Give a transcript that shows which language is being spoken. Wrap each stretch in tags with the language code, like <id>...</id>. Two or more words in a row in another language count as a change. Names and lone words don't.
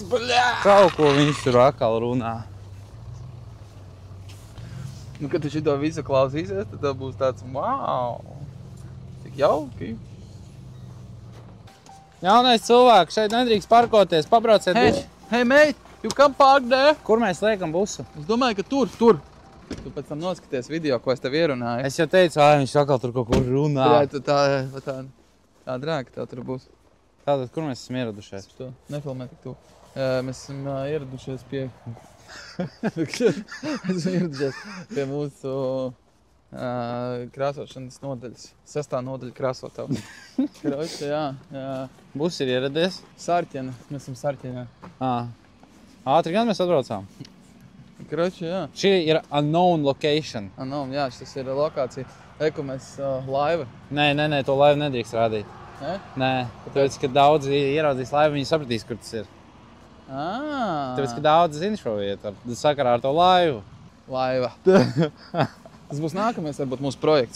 <lv>Kaut ko viņš tur atkal runā. Nu, kad tu šito visu klausīsies, tad tev būs tāds, wow, cik jauki. Jaunais cilvēks, šeit nedrīkst parkoties, pabrauciet bišķi.</lv> <en>Hey mate, you come park there.</en> <lv>Kur mēs liekam busu? Es domāju, ka tur. Tu pēc tam noskaties video, ko es tev ierunāju. Es jau teicu, viņš atkal tur kaut kur runā. Tā drēka tev tur būs. Tātad, kur mēs esam ieradušies? Nefilmē tik tu. Mēs esam ieradušies pie... Esam ieradušies pie mūsu krāsošanas nodaļas. 6. nodaļa krāsotavu. Kroči, jā. Bus ir ieradies? Sarķena. Mēs esam Sarķenā. Ātri gan mēs atbraucām? Kroči, jā. Šī ir</lv> <en>unknown location.</en> <lv>Unknown, jā, šis ir lokācija. Eko mēs laiva. Nē, to laivu nedrīkst rādīt. Ne? Nē, tāpēc, ka daudzi ieraudzīs laivu, viņi sapratīs, kur tas ir. Tāpēc, ka daudzi zina šo vietu, sakarā ar to laivu. Laiva. Tas būs nākamais, varbūt, mūsu projekts.</lv>